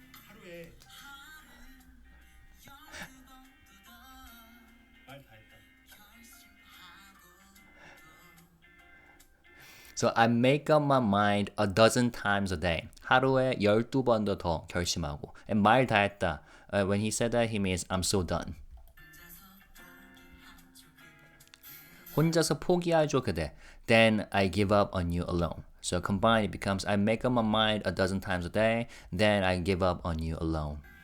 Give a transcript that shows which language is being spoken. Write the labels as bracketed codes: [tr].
[ko] 하루에 말 다 했다. [en] So I make up my mind a dozen times a day. [ko] 하루에 12번도 더 결심하고. And 말 다 했다. [en] When he said that, he means I'm so done. [ko] 혼자서 포기하죠 그대. [en] Then I give up on you alone. So combined it becomes I make up my mind a dozen times a day. Then I give up on you alone.